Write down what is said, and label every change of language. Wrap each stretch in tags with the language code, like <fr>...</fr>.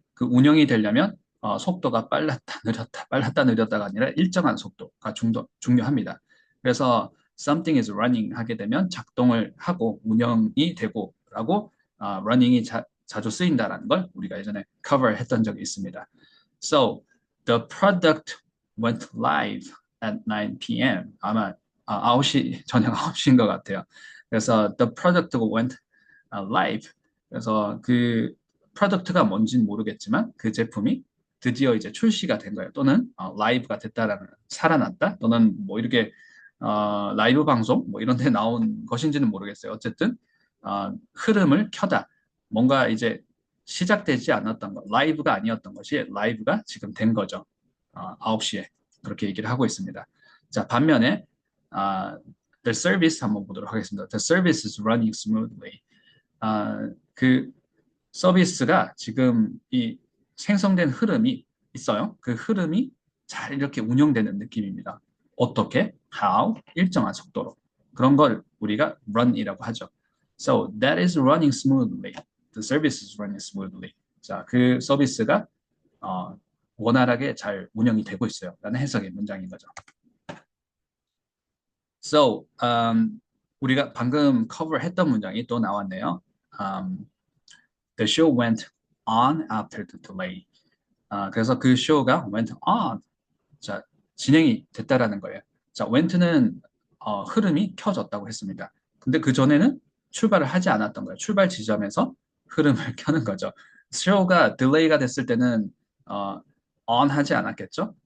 <ko>그 운영이 되려면 속도가 빨랐다 느렸다가 아니라 일정한 속도가 중요합니다. 그래서 something is running 하게 되면 작동을 하고 운영이 되고라고 running이 자주 쓰인다라는 걸 우리가 예전에 cover 했던 적이 있습니다.</ko> <en>So the product went live at 9 p.m.</en> <ko>아마 9시 저녁 9시인 것 같아요.</ko> <en>그래서 the product went live.</en> <ko>그래서 그 프로덕트가 뭔지는 모르겠지만 그 제품이 드디어 이제 출시가 된 거예요. 또는 라이브가 됐다라는 살아났다. 또는 뭐 이렇게 라이브 방송 뭐 이런 데 나온 것인지는 모르겠어요. 어쨌든 흐름을 켜다. 뭔가 이제 시작되지 않았던 것, 라이브가 아니었던 것이 라이브가 지금 된 거죠. 9시에 그렇게 얘기를 하고 있습니다. 자, 반면에 The service 한번 보도록 하겠습니다.</ko> <en>The service is running smoothly.</en> <ko>그 서비스가 지금 이 생성된 흐름이 있어요. 그 흐름이 잘 이렇게 운영되는 느낌입니다. 어떻게? How? 일정한 속도로. 그런 걸 우리가 run이라고 하죠.</ko> <en>So that is running smoothly. The service is running smoothly.</en> <ko>자, 그 서비스가 원활하게 잘 운영이 되고 있어요. 라는 해석의 문장인 거죠. So, 우리가 방금 커버했던 문장이 또 나왔네요.</ko> <en>The show went on after the delay.</en> <ko>그래서 그 쇼가 went on. 자, 진행이 됐다라는 거예요. 자, went는 흐름이 켜졌다고 했습니다. 근데 그 전에는 출발을 하지 않았던 거예요. 출발 지점에서 흐름을 켜는 거죠. show가 delay가 됐을 때는 on 하지 않았겠죠.</ko>